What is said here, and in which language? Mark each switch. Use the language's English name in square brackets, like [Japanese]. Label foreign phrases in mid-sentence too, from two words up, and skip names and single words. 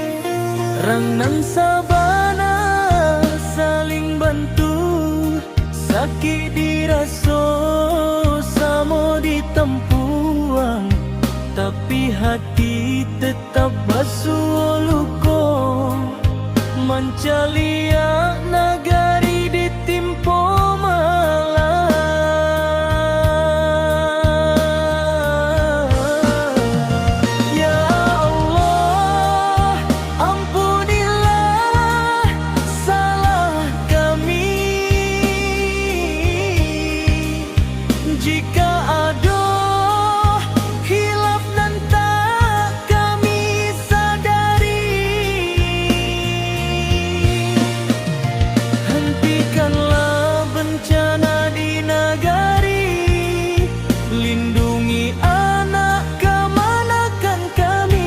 [Minangkabau] Rang nan sabana saling bantu, sakit diraso samo ditempuang, tapi hati tetap basuh luko. Mancalia nagari ditimpo malam. [Indonesian] Ya Allah, ampunilah salah kami. Jika ada khilaf nan tak kami sadari, hentikanlah bencana di negari, lindungi anak kemanakan kami.